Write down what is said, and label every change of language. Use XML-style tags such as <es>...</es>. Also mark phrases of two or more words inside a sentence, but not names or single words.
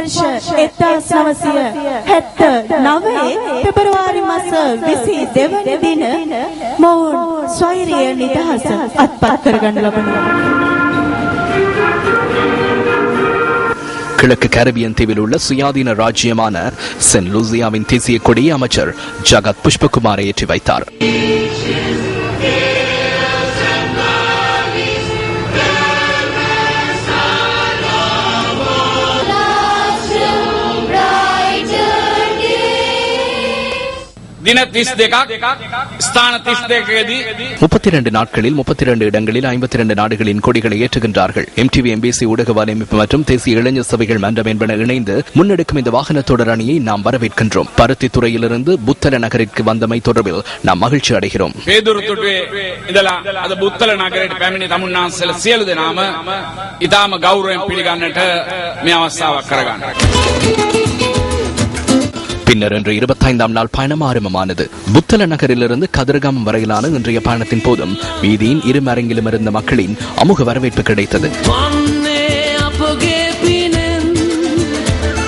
<ta>கிழக்கு கரீபியன் தீவில் உள்ள சுயாதீன ராஜ்யமான சென்ட் லூசியாவின் தேசிய கொடியை அமைச்சர் ஜகத் புஷ்பகுமார் ஏற்றி வைத்தார்.</ta> <si>දින 32ක් ස්ථාන 32කදී</si> <ta>32 நாட்களில் 32 இடங்களில் 52 நாடுகளின் கொடிகளை ஏற்றுகின்றார்கள். எம்டிவி எம்பிசி ஊடக வலையமைப்பு மற்றும் தேசிய இளைஞர் சபைகள் மன்றம் என்பன இணைந்து முன்னெடுக்கும் இந்த வாகன தொடரணியை நாம் வரவேற்கின்றோம். பருத்தி துறையிலிருந்து புத்தல நகரிற்கு வந்தமை தொடர்பில் நாம் மகிழ்ச்சி அடைகிறோம்.</ta> <si>පේදුරුතුටුවේ ඉඳලා අද බුත්තල නගරයට පැමිණි තමුන්නාන්සේලා සියලු දෙනාම ඊටාම ගෞරවයෙන් පිළිගන්නට මේ අවස්ථාවක් කරගන්නවා.</si> <ta>பின்னர் இன்று 25ஆம் நாள் பயணம் ஆரம்பமானது. புத்தல நகரிலிருந்து கதிர்காமம் வரையிலான இன்றைய பயணத்தின் போதும் வீதியின் இரு மரங்கிலும் இருந்த மக்களின் அமுக வரவேற்பு கிடைத்தது.</ta>